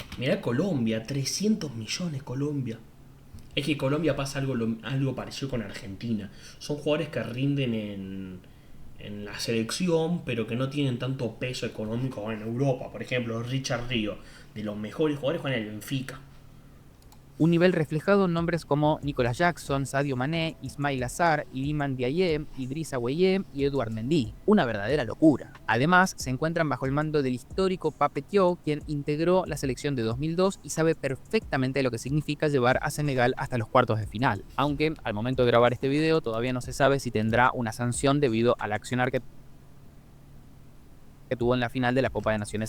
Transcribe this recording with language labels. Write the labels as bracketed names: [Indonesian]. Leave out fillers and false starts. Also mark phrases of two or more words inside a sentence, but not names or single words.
[Spanish] mirá Colombia, 300 millones Colombia. Es que Colombia pasa algo parecido con Argentina. Son jugadores que rinden en la selección, pero que no tienen tanto peso económico en Europa. Por ejemplo, Richard Río, de los mejores jugadores, juega en el Benfica. Un nivel reflejado en nombres como Nicolas Jackson, Sadio Mané, Ismail Azar, Iliman Ndiaye, Idrissa Gueye y Edouard Mendy. Una verdadera locura. Además, se encuentran bajo el mando del histórico Pape Thiaw, quien integró la selección de 2002 y sabe perfectamente lo que significa llevar a Senegal hasta los cuartos de final. Aunque, al momento de grabar este video, todavía no se sabe si tendrá una sanción debido al accionar que tuvo en la final de la Copa de Naciones